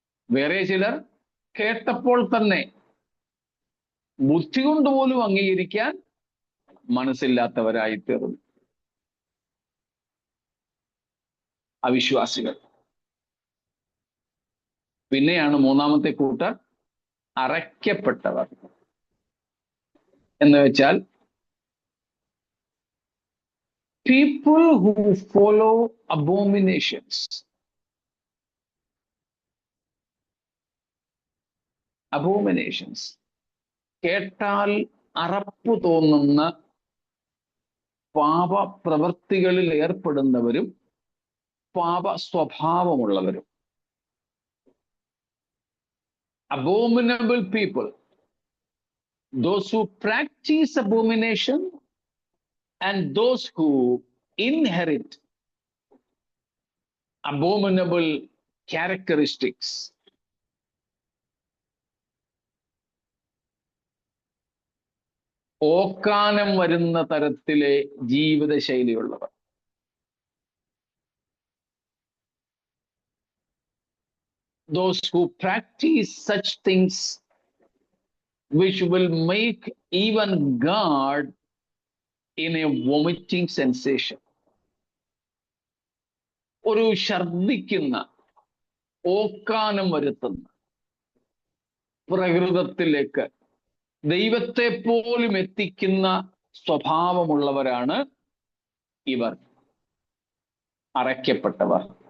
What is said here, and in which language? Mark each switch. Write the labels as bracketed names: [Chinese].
[Malayalam] വേറെ ചിലർ കേട്ടപ്പോൾ തന്നെ ബുദ്ധി കൊണ്ട് പോലും അംഗീകരിക്കാൻ മനസ്സില്ലാത്തവരായി തീർന്നു. അവിശ്വാസികൾ. പിന്നെയാണ് മൂന്നാമത്തെ കൂട്ടർ, അറയ്ക്കപ്പെട്ടവർ. എന്ന് വെച്ചാൽ [English] people who follow abominations. Abominations. [Malayalam] കേട്ടാൽ അറപ്പ് തോന്നുന്ന പാപപ്രവൃത്തികളിൽ ഏർപ്പെടുന്നവരും പാപ സ്വഭാവമുള്ളവരും. [English] Abominable people, those who practice abomination and those who inherit abominable characteristics. [Malayalam] ഓക്കാനം വരുന്ന തരത്തിലെ ജീവിതശൈലിയുള്ളവർ. [English] Those who practice such things which will make even God in a vomiting sensation. [Malayalam] ഒരു ഛർദിക്കുന്ന, ഓക്കാനം വരുത്തുന്ന പ്രകൃതത്തിലേക്ക് ദൈവത്തെ പോലും എത്തിക്കുന്ന സ്വഭാവമുള്ളവരാണ് ഇവർ, അറയ്ക്കപ്പെട്ടവർ.